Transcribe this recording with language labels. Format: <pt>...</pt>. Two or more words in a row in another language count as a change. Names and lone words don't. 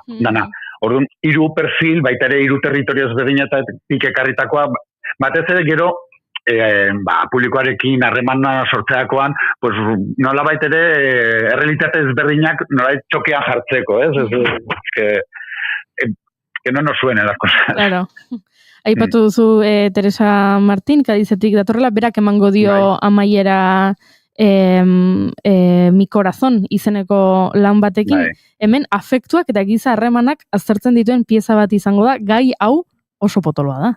<eu>Orduan, 3 perfil, baita ere 3 territorio ezberdinetatik ekarritakoa, batez ere gero, publikoarekin harremana sortzeakoan, pues, nola baita ere, errealitate ezberdinak nola txokean jartzeko, ez?</eu> <es>Que no nos suene las cosas. Claro.</es> <eu>Aipatu duzu Teresa Martín, Kadizetik datorrela, berak emango dio amaiera Mi Corazón izeneko lan batekin. Hemen afektuak eta giza harremanak aztertzen dituen pieza bat izango da, gai hau oso potoloa da.</eu>